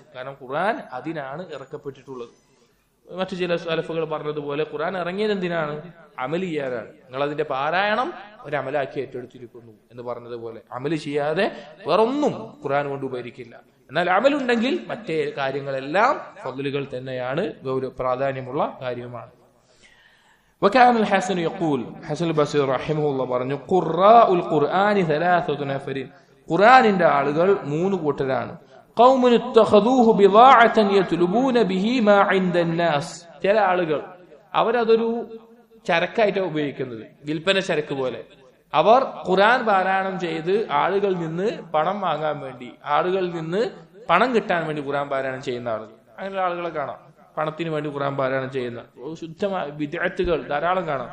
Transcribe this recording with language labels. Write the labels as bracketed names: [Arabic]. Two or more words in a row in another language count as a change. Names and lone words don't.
[Malayalam] കാരണം ഖുർആൻ അതിനാണ് ഇറക്കപ്പെട്ടിട്ടുള്ളത്. മറ്റു ചില സലഫുകൾ പറഞ്ഞതുപോലെ ഖുർആൻ ഇറങ്ങിയത് എന്തിനാണ്? അമൽ ചെയ്യാനാണ്. നിങ്ങൾ അതിന്റെ പാരായണം ഒരു അമലാക്കി ഏറ്റെടുത്തിരിക്കുന്നു എന്ന് പറഞ്ഞതുപോലെ അമൽ ചെയ്യാതെ വേറൊന്നും ഖുർആൻ കൊണ്ട് ഉപകരിക്കില്ല. എന്നാൽ അമലുണ്ടെങ്കിൽ മറ്റേ കാര്യങ്ങളെല്ലാം ഫദ്ലുകൾ തന്നെയാണ്, പ്രാധാന്യമുള്ള കാര്യമാണ്. [Arabic] وكان الحسن يقول حسن البصري رحمه الله പറഞ്ഞു قراء القرآن ثلاثة نفر [Malayalam] ഖുർആനിന്റെ ആളുകൾ 3 കൂട്ടരാണ്. [Arabic] قوم اتخذوه بضاعة يطلبون به ما عند الناس [Malayalam] ചില ആളുകൾ അവരതൊരു ചരക്കായിട്ട് ഉപയോഗിക്കുന്നത്, വിൽപ്പന ചരക്ക് പോലെ. അവർ ഖുർആൻ പാരായണം ചെയ്ത് ആളുകളിൽ നിന്ന് പണം വാങ്ങാൻ വേണ്ടി, ആളുകളിൽ നിന്ന് പണം കിട്ടാൻ വേണ്ടി ഖുർആൻ പാരായണം ചെയ്യുന്ന ആളുകൾ. അങ്ങനെയുള്ള ആളുകളെ കാണാം. പണത്തിന് വേണ്ടി ഖുർആൻ പാരായണം ചെയ്യുന്ന ശുദ്ധമായ വിദ്യാർത്ഥികൾ ധാരാളം കാണാം.